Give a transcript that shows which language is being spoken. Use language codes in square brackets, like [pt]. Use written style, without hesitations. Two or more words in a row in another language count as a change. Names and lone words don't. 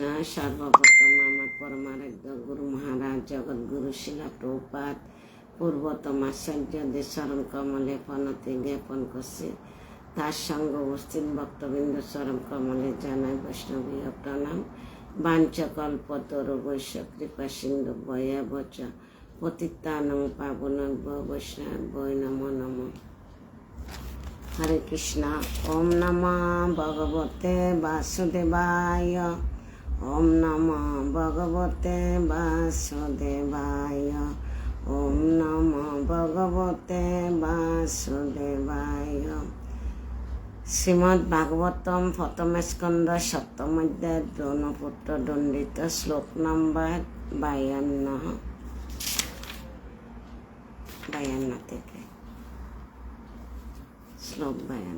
[bn] সর্বপ্রথম আমার পরমারাধ্য গুরু মহারাজ জগৎগুরু শিলা প্রভুপাদ পূর্বতম আচার্যদের চরণ কমলে প্রণতি জ্ঞাপন করছে। তার সঙ্গে উপস্থিত ভক্তবৃন্দ চরণ কমলে জানায় বৈষ্ণবীয় প্রণাম। [sa] বাঞ্ছাকল্পতরুভ্যশ্চ কৃপা সিন্ধুভ্যেব চ পতিতানাং পাবনেভ্যো বৈষ্ণবেভ্যো নমো নমঃ। হরে কৃষ্ণ। ওম নমঃ ভগবতে বাসুদেবায়। ওম নমঃ ভগবতে বাসুদেবায়। ওম নমঃ ভগবতে বাসুদেবায়। [bn] শ্রীমদ্ ভাগবতম প্রথম স্কন্ধ সপ্তম অধ্যায় দ্রোণপুত্র দণ্ডিত শ্লোক নম্বর 52 থেকে শ্লোক 52।